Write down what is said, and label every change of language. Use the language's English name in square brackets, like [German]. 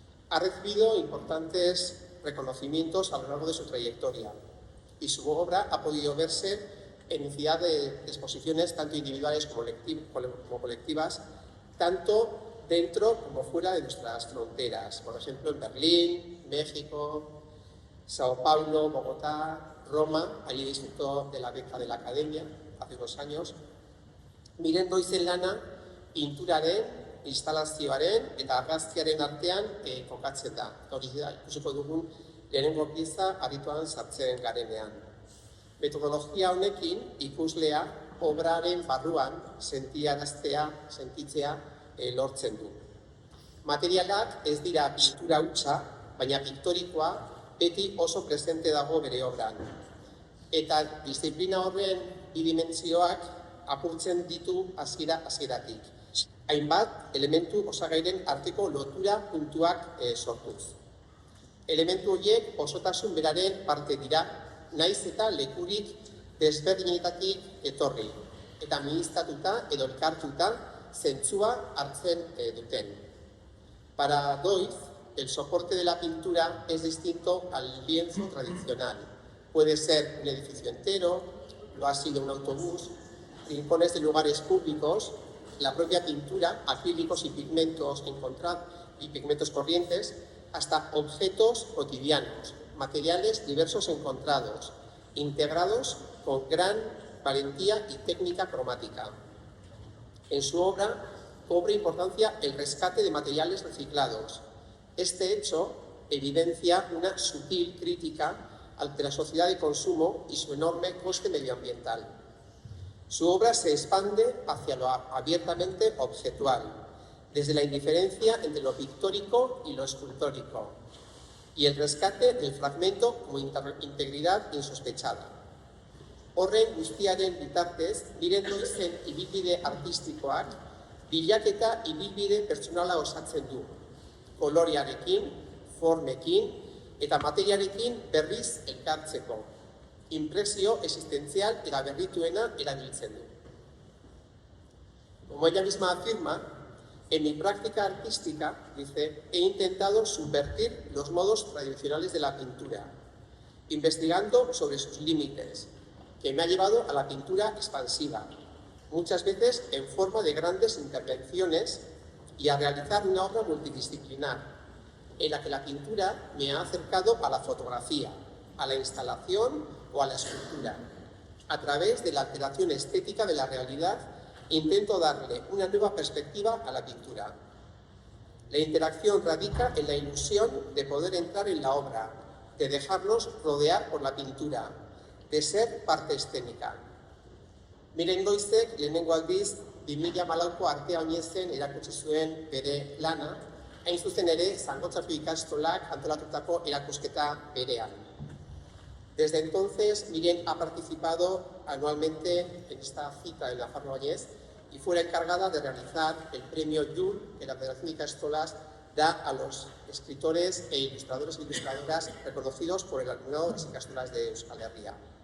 [Spanish] Ha recibido importantes reconocimientos a lo largo de su trayectoria, y su obra ha podido verse en infinidad de exposiciones, tanto individuales como colectivas, tanto dentro como fuera de nuestras fronteras. Por ejemplo, en Berlín, México, Sao Paulo, Bogotá, Roma. Allí disfrutó de la beca de la Academia hace 2 años. [Basque] Miren Doizen lana, pinturaren, instalazioaren eta argazkiaren artean kokatzen da. Hori da, ikusiko dugun lehenengo pieza aritoan sartzen garenean. Metodologia honekin ikuslea obraren barruan sentitzea lortzen du. Materialak ez dira pintura hutsa, baina piktorikoa beti oso presente dago bere obran. Eta disiplina horren bidimentsioak apurtzen ditu hasieratik. Hainbat elementu osagairen arteko lotura puntuak sortuz. Elementu horiek osotasun beraren parte dira, naiz eta lekurik desberdinetatik etorri, eta miniztatuta edo elkartuta zentzua hartzen duten. [Spanish] Para Doiz, el soporte de la pintura es distinto al lienzo tradicional. Puede ser un edificio entero, lo ha sido un autobús, rincones de lugares públicos, la propia pintura, acrílicos y pigmentos corrientes, hasta objetos cotidianos, materiales diversos encontrados, integrados con gran valentía y técnica cromática. En su obra cobra importancia el rescate de materiales reciclados. Este hecho evidencia una sutil crítica ante la sociedad de consumo y su enorme coste medioambiental. Su obra se expande hacia lo abiertamente objetual, desde la indiferencia entre lo pictórico y lo escultórico, y el rescate del fragmento como integridad insospechada. [Basque] Horren guztiaren bitartez, Miren Doizen ibilbide artistikoak bilaketa ibilbide pertsonala osatzen du, kolorearekin, formekin eta materiarekin berriz elkartzeko, impresio existencial eta berrituena erabiltzen du. [Spanish] Como ella misma afirma, en mi práctica artística, dice, he intentado subvertir los modos tradicionales de la pintura, investigando sobre sus límites, que me ha llevado a la pintura expansiva, muchas veces en forma de grandes intervenciones y a realizar una obra multidisciplinar, en la que la pintura me ha acercado a la fotografía, a la instalación o a la escultura. A través de la alteración estética de la realidad, intento darle una nueva perspectiva a la pintura. La interacción radica en la ilusión de poder entrar en la obra, de dejarnos rodear por la pintura, de ser parte escénica. [Basque] Miren Goizek, lehenengo aldiz, 2014ko Artea Oinezen erakutsi zuen bere lana, hain zuzen ere Zangotzako ikastolak antolatutako erakusketa berean. [Spanish] Desde entonces, Miren ha participado anualmente en esta cita en Nafarroa Oinez y fue la encargada de realizar el premio Yul que la Federación de Ikastolas da a los escritores e ilustradores e ilustradoras reconocidos por el alumnado de las ikastolas de Euskal Herria.